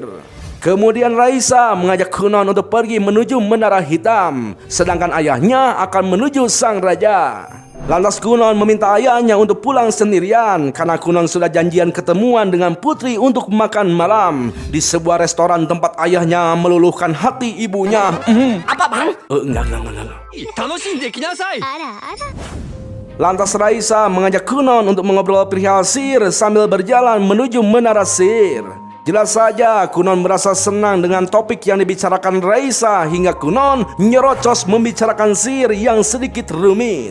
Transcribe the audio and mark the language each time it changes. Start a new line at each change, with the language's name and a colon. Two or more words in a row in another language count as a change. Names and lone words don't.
Indonesian: Kemudian Raisa mengajak Kunon untuk pergi menuju Menara Hitam, sedangkan ayahnya akan menuju sang raja. Lantas Kunon meminta ayahnya untuk pulang sendirian karena Kunon sudah janjian ketemuan dengan putri untuk makan malam di sebuah restoran tempat ayahnya meluluhkan hati ibunya. Apa bang? Enggak.
Japanese: 楽しんできなさい。
Indonesian: Lantas Raisa mengajak Kunon untuk mengobrol perihal sihir sambil berjalan menuju Menara Sihir. Jelas saja Kunon merasa senang dengan topik yang dibicarakan Raisa hingga Kunon nyerocos membicarakan sihir yang sedikit rumit.